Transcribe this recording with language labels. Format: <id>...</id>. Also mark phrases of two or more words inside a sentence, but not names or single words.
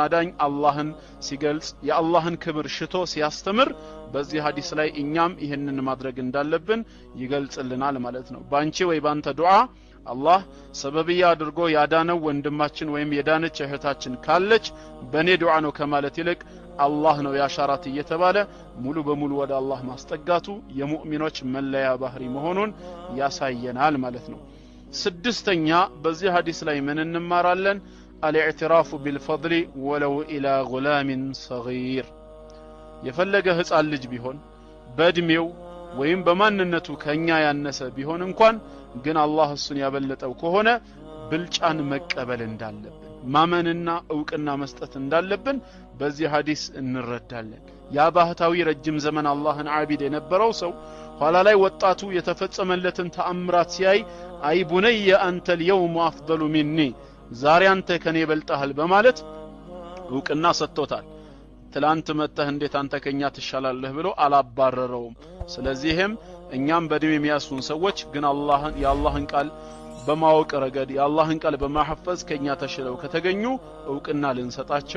<am>አዳኝ አላህን ሲገልጽ የአላህን ክብር ሽቶ ሲያስተምር በዚህ ሐዲስ ላይ እኛም ይሄንን ማድረግ እንዳለብን ይገልጽልናል ማለት ነው። ባንቺ ወይ ባንተ ዱዓ አላህ ሰበብያ አድርጎ ያዳነው ወንድማችን ወይም የዳነች እህታችን ካለች በኔ ዱዓ ነው ከማለት ይልቅ አላህ ነው ያሻራት እየተባለ ሙሉ በሙሉ ወደ አላህ ማስጠጋቱ የሙእሚኖች መለያ ባህሪ መሆኑን ያሳየናል ማለት ነው። ስድስተኛ በዚህ ሐዲስ ላይ ምን እንማራለን?</am> <ar>الاعتراف بالفضل ولو الى غلام صغير</ar> <am>የፈለገ ህፃን ልጅ ቢሆን በእድሜው ወይም በማንነቱ ከኛ ያነሰ ቢሆን እንኳን ግን አላህ እሱን ያበለጠው ከሆነ ብልጫን መቀበል እንዳለብን ማመንና ዕውቅና መስጠት እንዳለብን በዚህ ሐዲስ እንረዳለን። ያ ባህታዊ ረጅም ዘመን አላህን ዓቢድ የነበረው ሰው ኋላ ላይ ወጣቱ የተፈጸመለትን ተአምራት ሲያይ</am> <ar>أي بني</ar> <am>አንተ</am> <ar>اليوم افضل مني</ar> <am>ዛሬ አንተ ከኔ በልጣሃል በማለት ዕውቅና ሰጥቶታል ትላንት መተህ እንዴት አንተ ከኛ ትሻላለህ ብሎ አላባረረውም ስለዚህም እኛም በድም የሚያስፉን ሰዎች ግን የአላህን ቃል በማወቅ ረገድ የአላህን ቃል በማሐፈዝ ከኛ ተሽለው ከተገኙ ዕውቅና ልንሰጣቸው</am>